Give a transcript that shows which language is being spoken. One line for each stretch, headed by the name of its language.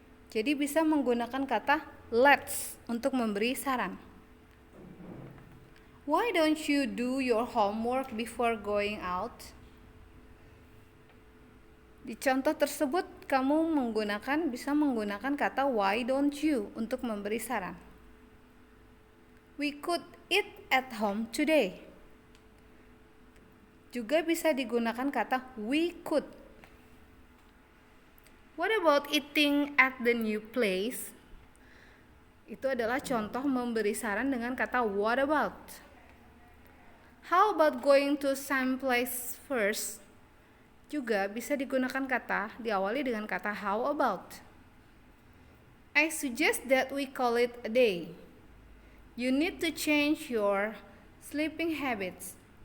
Indonesian: Jadi bisa menggunakan kata let's untuk memberi saran.
English: Why don't you do your homework before going out?
Indonesian: Di contoh tersebut kamu bisa menggunakan kata
English: why don't you
Indonesian: untuk memberi saran.
English: We could eat at home today.
Indonesian: Juga bisa digunakan kata
English: we could. What about eating at the new place?
Indonesian: Itu adalah contoh memberi saran dengan kata
English: what about. How about going to some place first?
Indonesian: Juga bisa digunakan kata, diawali dengan kata
English: how about. I suggest that we call it a day. You need to change your sleeping habits.